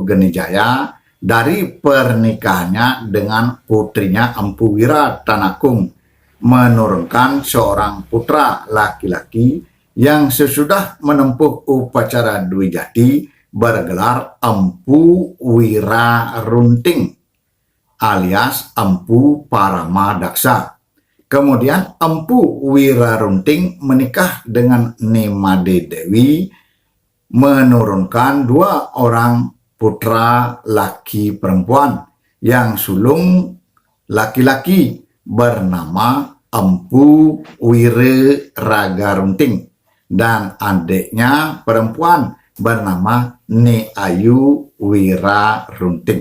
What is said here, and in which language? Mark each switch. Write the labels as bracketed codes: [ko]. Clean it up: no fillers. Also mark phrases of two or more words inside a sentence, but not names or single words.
[id] Genijaya, dari pernikahannya dengan putrinya Empu Wira Tanakung, menurunkan seorang putra laki-laki yang sesudah menempuh upacara Dwi Jati bergelar Empu Wira Runting alias Empu Paramadaksa. Kemudian Empu Wira Runting menikah dengan Nimade Dewi, menurunkan dua orang putra laki perempuan yang sulung laki-laki bernama Empu Wira Raga Runting dan adiknya perempuan bernama Ne Ayu Wira Runting.